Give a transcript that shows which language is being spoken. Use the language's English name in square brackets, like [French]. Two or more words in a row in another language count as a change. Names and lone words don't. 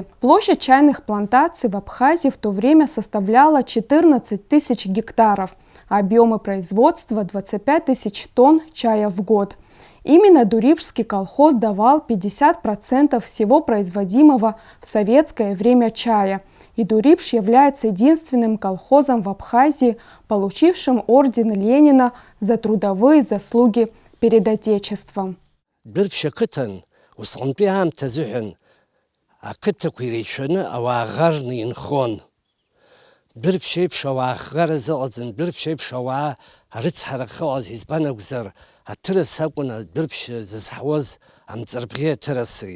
[Russian] Площадь чайных плантаций в Абхазии в то время составляла 14 тысяч гектаров, а объемы производства 25 тысяч тонн чая в год. Именно Дурипшский колхоз давал 50% всего производимого в советское время чая, и Дурипш является единственным колхозом в Абхазии, получившим орден Ленина за трудовые заслуги перед Отечеством. [Abkhazian] Дурипш ақыҭан усҟантәи аамҭа азыҳәан ақыҭақәа иреицәаны ауаа ӷарны инхон. Бирбшей пшауахгара зыҟаҵан, бирбшей пшауаа арыцҳарахьы ыҟаз избан акәзар, аҭырас акәын бирбш зызҳауаз амҵарбӷьы аҭыраси.